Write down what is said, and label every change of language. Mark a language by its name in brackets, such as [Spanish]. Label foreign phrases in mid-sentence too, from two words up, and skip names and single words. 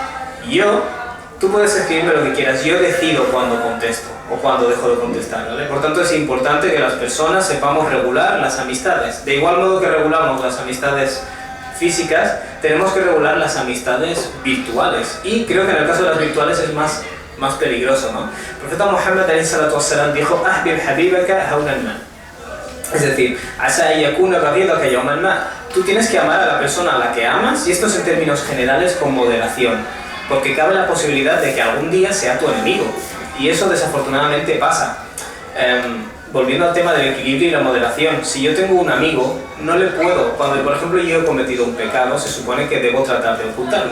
[Spanish] Tú puedes escribirme lo que quieras, yo decido cuándo contesto o cuándo dejo de contestar, ¿vale? Por tanto es importante que las personas sepamos regular las amistades. De igual modo que regulamos las amistades físicas, tenemos que regular las amistades virtuales. Y creo que en el caso de las virtuales es más peligroso, ¿no? El profeta Muhammad ﷺ dijo: [Arabic] "أحبب حبيبك هونا ما". [Spanish] Es decir, [Arabic] عسى أن يكون بغيضك يوما ما. [Spanish] Tú tienes que amar a la persona a la que amas, y esto es en términos generales con moderación, porque cabe la posibilidad de que algún día sea tu enemigo, y eso desafortunadamente pasa. Volviendo al tema del equilibrio y la moderación, si yo tengo un amigo, no le puedo, cuando por ejemplo yo he cometido un pecado, se supone que debo tratar de ocultarlo.